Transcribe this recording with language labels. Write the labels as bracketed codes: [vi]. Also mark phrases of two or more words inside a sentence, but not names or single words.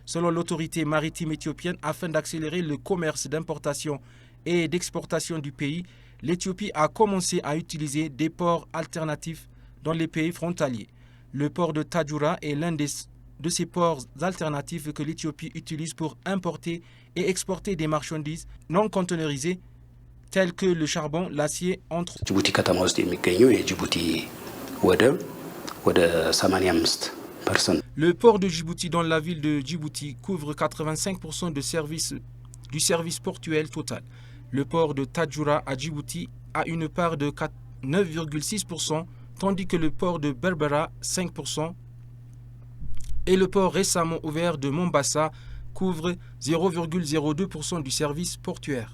[fr] Selon l'autorité maritime éthiopienne, afin d'accélérer le commerce d'importation et d'exportation du pays, l'Éthiopie a commencé à utiliser des ports alternatifs dans les pays frontaliers. Le port de Tadjoura est l'un de ces ports alternatifs que l'Éthiopie utilise pour importer et exporter des marchandises non conteneurisées tels que le charbon, l'acier, entre autres. [am] Djibouti ከተማ ውስጥ የሚገኘው የጅቡቲ ወደብ ወደ 85%. [fr] Le port de Djibouti dans la ville de Djibouti couvre 85% du service portuaire total. Le port de Tadjoura à Djibouti a une part de 9,6%, tandis que le port de Berbera 5% et le port récemment ouvert de Mombasa couvre 0,02% du service portuaire.